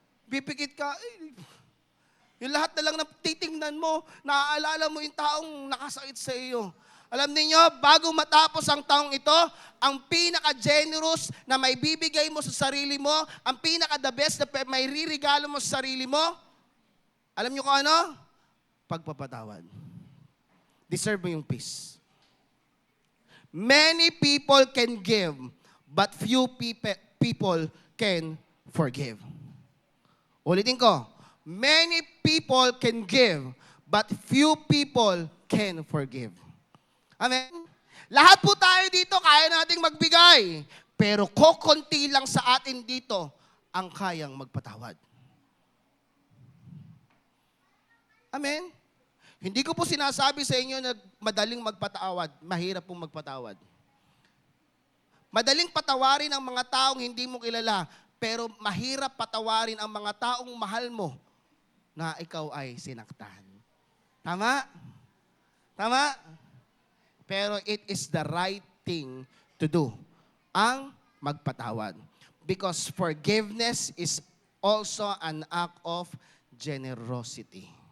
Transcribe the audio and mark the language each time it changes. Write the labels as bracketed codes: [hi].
[tl] Pipikit ka, yung lahat na lang na titingnan mo, naaalala mo yung taong nakasakit sa iyo. Alam niyo, bago matapos ang taong ito, ang pinaka-generous na may bibigay mo sa sarili mo, ang pinaka-the best na may ririgalo mo sa sarili mo, alam niyo kung ano? Pagpapatawad. Deserve mo yung peace. [en] Many people can give, but few people can forgive. [tl] Ulitin ko, [en] many people can give, but few people can forgive. [tl] Amen? Lahat po tayo dito, kaya nating magbigay. Pero kokonti lang sa atin dito ang kayang magpatawad. Amen? Hindi ko po sinasabi sa inyo na madaling magpatawad. Mahirap pong magpatawad. Madaling patawarin ang mga taong hindi mo kilala, pero mahirap patawarin ang mga taong mahal mo na ikaw ay sinaktan. Tama? Tama? [en] Pero it is the right thing to do. [tl] Ang magpatawad. [en] Because forgiveness is also an act of generosity.